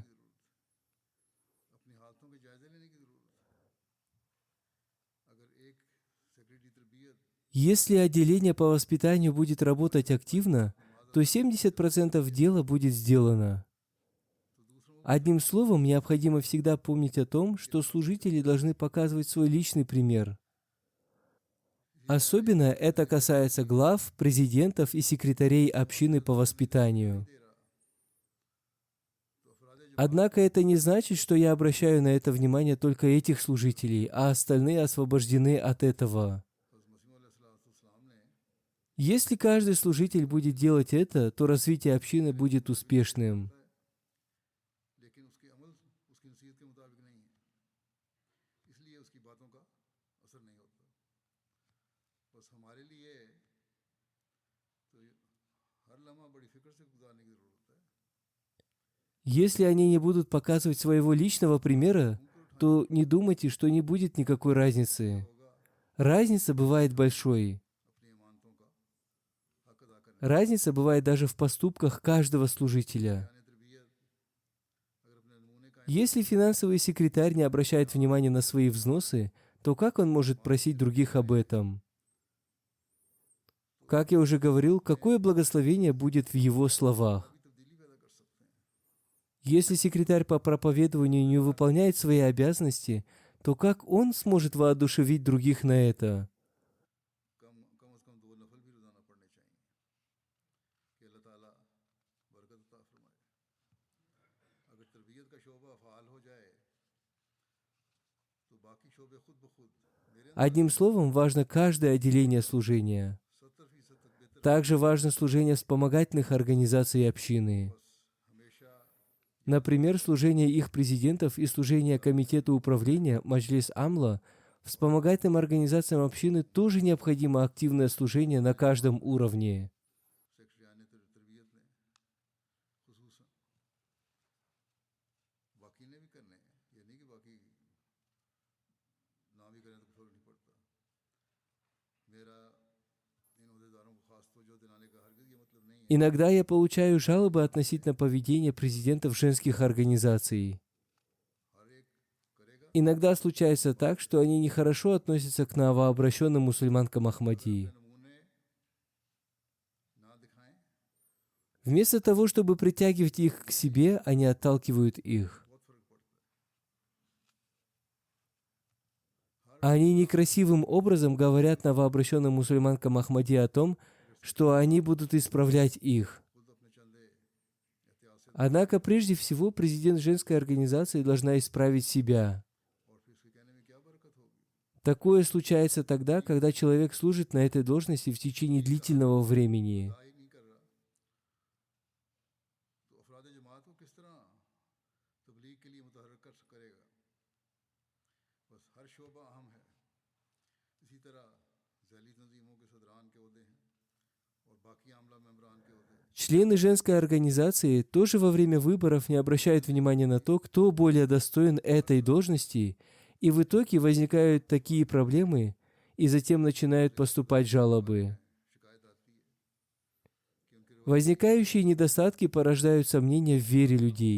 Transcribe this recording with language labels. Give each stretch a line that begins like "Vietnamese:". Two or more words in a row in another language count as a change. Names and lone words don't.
Urdu: اپنے ہاتھوں کے جائزے لینے کی ضرورت ہے. اگر ایک سیکرٹری تربیت
Russian: Если отделение по воспитанию будет работать активно, то 70% дела будет сделано. Одним словом, необходимо всегда помнить о том, что служители должны показывать свой личный пример. Особенно это касается глав, президентов и секретарей общины по воспитанию. Однако это не значит, что я обращаю на это внимание только этих служителей, а остальные освобождены от этого. Если каждый служитель будет делать это, то развитие общины будет успешным.
Urdu: لیکن اس کے عمل اس کی نصیحت کے مطابق نہیں ہے، اس لیے اس کی باتوں کا اثر نہیں ہوتا. بس ہمارے لیے تو ہر لمحہ بڑی فکر سے گزارنے کی ضرورت ہے.
Russian: Если они не будут показывать своего личного примера, то не думайте, что не будет никакой разницы. Разница бывает большой.
Urdu: اپنی امانتوں کا حق ادا کرنے
Russian: Разница бывает даже в поступках каждого служителя.
Urdu: تربیت اگر اپنے نمونے کا
Russian: Если финансовый секретарь не обращает внимания на свои взносы, то как он может просить других об этом? Как я уже говорил, какое благословение будет в его словах?
Urdu: تبدیلی پیدا کر سکتے ہیں.
Russian: Если секретарь по проповедованию не выполняет свои обязанности, то как он сможет воодушевить других на это?
Urdu: کم از کم 2 نفل بھی روزانہ پڑھنے چاہیے کہ اللہ تعالیٰ برکت عطا فرمائے. اگر تربیت کا شعبہ فال ہو جائے تو باقی شعبے خود بخود میرے
Russian: Одним словом, важно каждое отделение служения.
Urdu: 70% تک بہتر
Russian: Также важно служение вспомогательных организаций общины.
Urdu: ہمیشہ
Russian: Например, служение их президентов и служение комитета управления Маджлис Амла, вспомогательным организациям общины тоже необходимо активное служение на каждом уровне.
Urdu: سیکرٹریان تربیت میں خصوصاً باقی نے بھی کرنے ہیں، یہ نہیں کہ باقی نہ بھی کریں تو فرق نہیں پڑتا. میرا ان عہدیداروں کو خاص توجہ دلانے کا ہرگز یہ مطلب نہیں ہے.
Russian: Иногда я получаю жалобы относительно поведения президентов женских организаций.
Urdu: ہر ایک کرے گا
Russian: Иногда случается так, что они нехорошо относятся к новообращенным мусульманкам Ахмадии.
Urdu: نمونے نہ دکھائیں,
Russian: Вместо того, чтобы притягивать их к себе, они отталкивают их.
Urdu: بہت فرق پڑتا ہے.
Russian: Они некрасивым образом говорят новообращенным мусульманкам Ахмадии о том, что они будут исправлять их.
Urdu: خود اپنے چندے احتیاط سے
Russian: Однако, прежде всего, президент женской организации должна исправить себя.
Urdu: اور پھر اس کے کہنے میں کیا برکت ہوگی.
Russian: Такое случается тогда, когда человек служит на этой должности в течение длительного времени.
Urdu: خدا ہی نہیں کر رہا تو افراد جماعت کو کس طرح تبلیغ کے لیے متحرک کرے گا. بس ہر شعبہ اہم ہے. اسی طرح ذیلی تنظیموں کے صدران کے عہدے ہیں اور باقی عاملہ ممبران کے عہدے ہیں.
Russian: Члены женской организации тоже во время выборов не обращают внимания на то, кто более достоин этой должности, и в итоге возникают такие проблемы, и затем начинают поступать жалобы.
Urdu: شکایت آتی ہے کہ ان کے
Russian: Возникающие недостатки порождают сомнения в вере людей.